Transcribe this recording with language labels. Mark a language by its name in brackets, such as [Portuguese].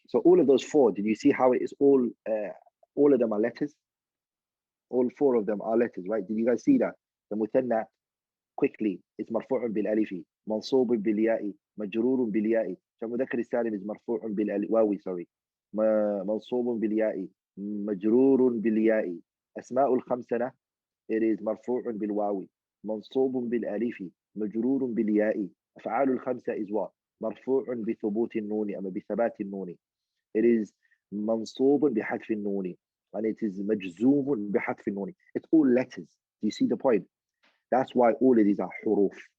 [English] So all of those four, did you see how it is all of them are letters? All four of them are letters, right? Did you guys see that? The [Arabic] مثنى [English] quickly is [Arabic] مرفوع بالالف منصوب بالياء مجرور بالياء. فمذكر السالم is مرفوع بالواو sorry منصوب بالياء مجرور بالياء. أسماء الخمسة [English] it is [Arabic] مرفوع بالواو منصوب بالالف مجرور بالياء. أفعال الخمسة [English] is what? [Arabic] مرفوع بثبوت النون أما بثبات النون. [English] It is [Arabic] منصوب بحذف النون [English] and it is [Arabic] مجزوم بحذف النون. [English] It's all letters. Do you see the point? That's why all of these are حروف.